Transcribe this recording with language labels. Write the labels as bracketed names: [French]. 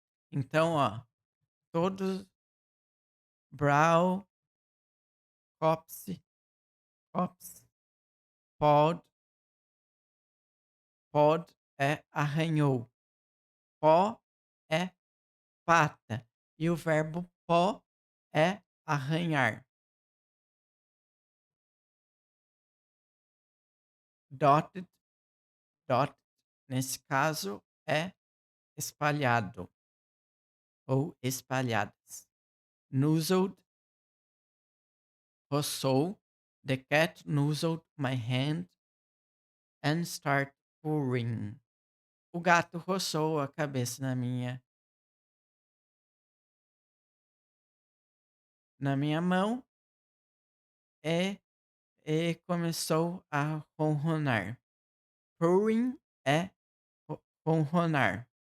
[Portuguese] Então, ó, todos brow, copse, copse, pod, pod é arranhou, pó é pata e o verbo pó é arranhar. Dotted, dotted, nesse caso, é espalhado ou espalhadas. Nuzzled, roçou. [English] The cat nuzzled my hand and started purring. [Portuguese] O gato roçou a cabeça na minha mão e, e começou a ronronar. Purring é ronronar.